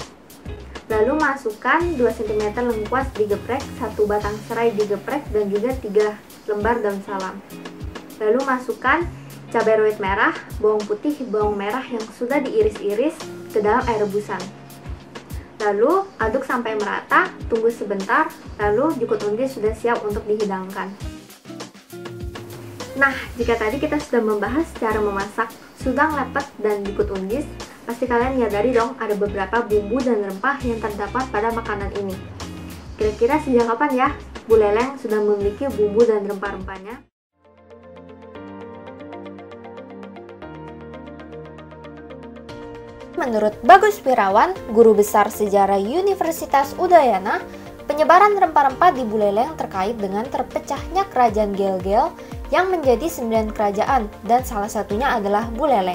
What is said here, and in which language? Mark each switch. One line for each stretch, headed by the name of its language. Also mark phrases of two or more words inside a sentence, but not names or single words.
Indonesian: Lalu masukkan 2 cm lengkuas digeprek, 1 batang serai digeprek, dan juga 3 lembar daun salam. Lalu masukkan cabai rawit merah, bawang putih, bawang merah yang sudah diiris-iris ke dalam air rebusan. Lalu aduk sampai merata, tunggu sebentar, lalu jukut undis sudah siap untuk dihidangkan. Nah, jika tadi kita sudah membahas cara memasak sudang lepet dan jukut undis, pasti kalian menyadari dong ada beberapa bumbu dan rempah yang terdapat pada makanan ini. Kira-kira sejak kapan ya Buleleng sudah memiliki bumbu dan rempah-rempahnya? Menurut Bagus Wirawan, Guru Besar Sejarah Universitas Udayana, penyebaran rempah-rempah di Buleleng terkait dengan terpecahnya kerajaan Gel-Gel yang menjadi 9 kerajaan dan salah satunya adalah Buleleng.